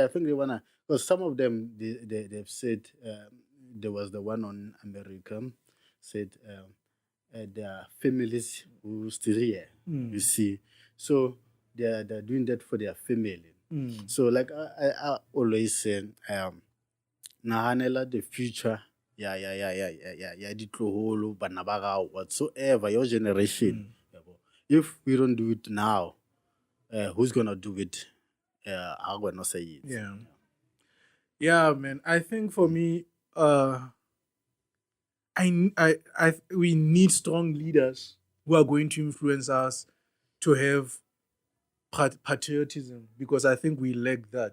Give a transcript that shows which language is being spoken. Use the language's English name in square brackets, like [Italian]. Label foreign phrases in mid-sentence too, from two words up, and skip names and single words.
[English] I think they wanna, because some of them they've said, there was the one on America said, there are families who still here. You see, so they're doing that for their family. So like I always say, nahanela the future. Yeah, [Northern Sotho] ditloholo, bana ba gago, [English] whatsoever your generation. If we don't do it now, who's gonna do it? I'm gonna say it. Yeah, man. I think for me, we need strong leaders who are going to influence us to have patriotism, because I think we lack that.